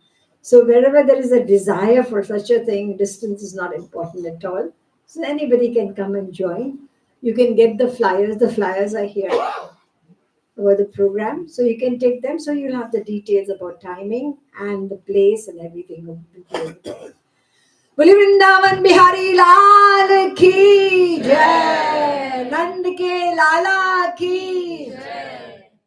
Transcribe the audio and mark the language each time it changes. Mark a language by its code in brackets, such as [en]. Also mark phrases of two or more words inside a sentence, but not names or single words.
[en] So wherever there is a desire for such a thing, distance is not important at all. So anybody can come and join. You can get the flyers. The flyers are here over the program. So you can take them. So you'll have the details about timing and the place and everything. [hi] बोले वृंदावन बिहारी लाल की जय, नंद के लाला की जय.